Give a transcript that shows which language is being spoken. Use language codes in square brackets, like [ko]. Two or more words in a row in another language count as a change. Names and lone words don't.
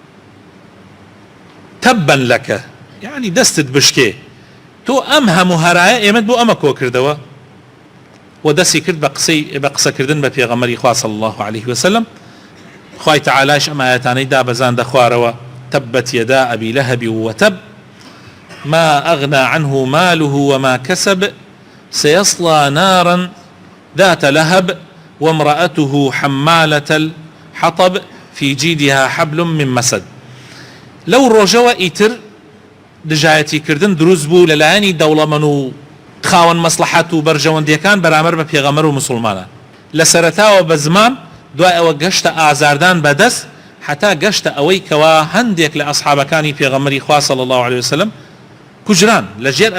[ckb] تەبەن لەکە یعنی دەستت بشکێ تۆ ئەم هەموو هەرایە ئێمەت بۆ ئەمە کۆ کردەوە و دەستی کرد بە قسەکردن بە پێغەمبەری خوا [ar] صلی الله عليه وسلم [ckb] خوای تعالیش ئەم ئاەتانەی دابەزاندە خوارەوە [ar] تبت يدا أبي لهب وتب ما أغنى عنه ماله وما كسب سيصلى نارا ذات لهب وامرأته حمالة الحطب في جيدها حبل من مسد [ckb] لەو ڕۆژەوە ئیتر دژایەتیکردن دروست بوو لەلایەنی دەوڵەمەند و خاوەن مەسلحەت و بەرژەوەندیەکان بەرامبەر بە پێغەمبەر و مسلمانان لە سەرەتاوە بە زمان دوای ئەوە گەشتە ئازاردان بەدەست حتا گەشتە ئەوەی کەوا هەندێک لە ئەسحابەکانی پێغەمبەری خوا [ar] صلی الله عليه وسلم [ckb] کوژران لەژێر